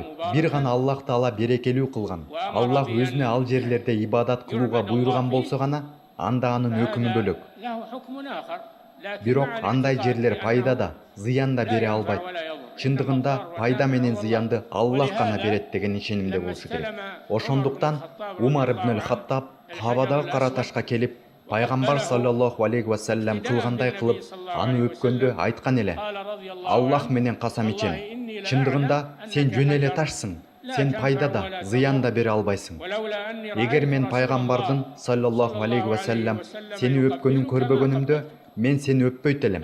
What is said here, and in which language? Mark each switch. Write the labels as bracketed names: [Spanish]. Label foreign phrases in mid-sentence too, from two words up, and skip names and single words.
[Kyrgyz] Бир гана Аллах Таала берекелүү кылган. Аллах өзүнө ал жерлерде ибадат кылууга буйруган болсо гана, анда анын өкүмү бөлөк. Бирок андай жерлер пайда да, зыян да бере албайт. Чындыгында пайда менен зыянды Аллах гана берет деген ишенимде болушу керек. Ошондуктан Умар ибн аль-Хаттаб Кабадагы кара ташка келип, пайгамбар [Arabic] صلى الله عليه وسلم [Kyrgyz] кылгандай кылып, аны өпкөндө айткан эле: "Аллах менен касам ичем, чындыгында сен жөн эле ташсың, сен пайда да, зыян да бере албайсың. Эгер мен пайгамбардын [Arabic] صلى الله عليه وسلم [Kyrgyz] сени өпкөнүн көрбөгөнүмдө, мен сени өппөйт элем."